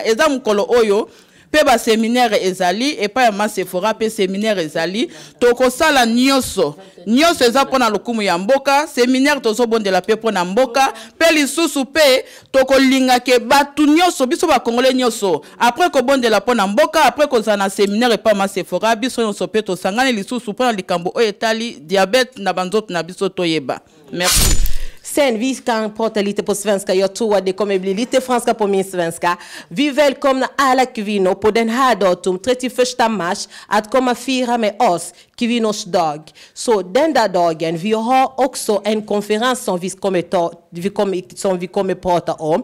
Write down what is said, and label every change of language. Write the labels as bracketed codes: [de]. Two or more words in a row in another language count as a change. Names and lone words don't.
[ln] Eza mukolo oyo pe ba séminaire ezali et pa ya masefora pe séminaire ezali toko sala nyonso eza pona lokumu ya mboka séminaire tozo bondela pe pona mboka pe lisusu pe toko linga ke batu nyonso biso ba congolais nyonso après ko bondela pona mboka après ko zana séminaire et pa masefora biso nyonso pe to sangana lisusu pona likambo o etali diabète na banzoto na biso toyeba. [fr] Merci. [sv] Sen vi kan prata lite på svenska. Jag tror att det kommer bli lite franska på min svenska. Vi välkomnar alla kvinnor på den här datum 31 mars att komma fira med oss kvinnors dag. Så den där dagen vi har också en konferens som vi kommer prata om.